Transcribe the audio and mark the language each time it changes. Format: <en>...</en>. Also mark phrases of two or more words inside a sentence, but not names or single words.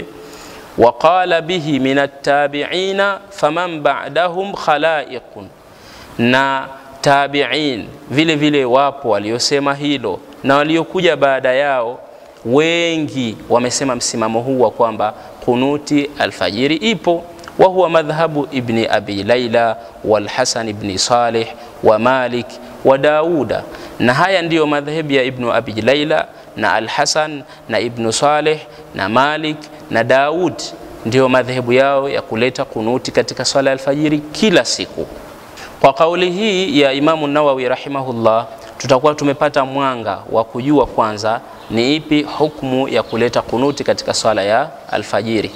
<ar>وقال به من التابعين فمن بعدهم خلائق,</ar> <sw>na tabi'in vile vile wapo waliosema hilo na waliokuja baada yao wengi wamesema msimamo huu wa kwamba kunuti alfajiri ipo.</sw> <ar>وهو مذهب ابن أبي ليلى والحسن بن صالح ومالك وداود,</ar> <sw>na haya ndiyo madhhabu ya Ibn Abi Layla na Al-Hasan na Ibn Salih na Malik na Daud, ndiyo madhehebu yao ya kuleta kunuti katika swala alfajiri kila siku. Kwa kauli hii ya Imam Nawawi rahimahullah, tutakuwa tumepata mwanga wa kujua kwanza ni ipi hukumu ya kuleta kunuti katika swala ya alfajiri.</sw>